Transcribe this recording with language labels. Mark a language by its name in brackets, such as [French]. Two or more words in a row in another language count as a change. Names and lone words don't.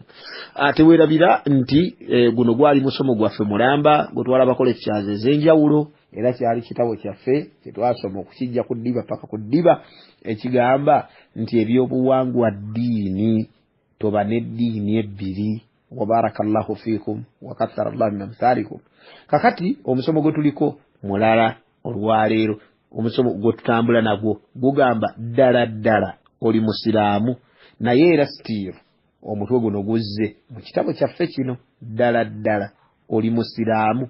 [Ganda] Teweerabira nti guno gwali musomo gwaffe mulamba gwe twalabako lectures ez'enjawulo, era kyali kitabo kyaffe kye twasoma okukijja ku ddiba paka ku ddiba, ekigamba nti ebyobuwangwa ddiini, toba n'eddiini ebbiri. [Arabic] وبارك الله فيكم وكثر الله من أمثالكم. [Ganda] Kakati omusomo gwe tuliko mulala olwaleero, omusomo gwe tutambula nagwo gugamba ddala oli musiraamu. Naye era still omutwe guno guzze mu kitabo kyaffe kino ddala oli musiraamu.